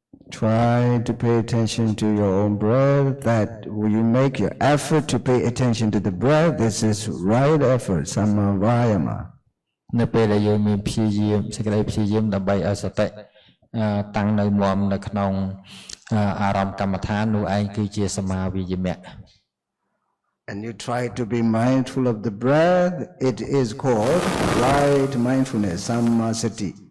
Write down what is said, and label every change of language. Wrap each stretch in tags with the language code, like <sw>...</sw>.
<en>Try to pay attention to your own breath. That when you make your effort to pay attention to the breath, this is right effort, samma vayama.</en> <km>នៅពេលដែលយើងមានព្យាយាមសេចក្តីព្យាយាមដើម្បីឲ្យសតិតាំងនៅមាំនៅក្នុងអារម្មណ៍កម្មដ្ឋាននោះឯងគឺជាសមាវិយមៈ</km> <en>And you try to be mindful of the breath, it is called right mindfulness, samma sati.</en>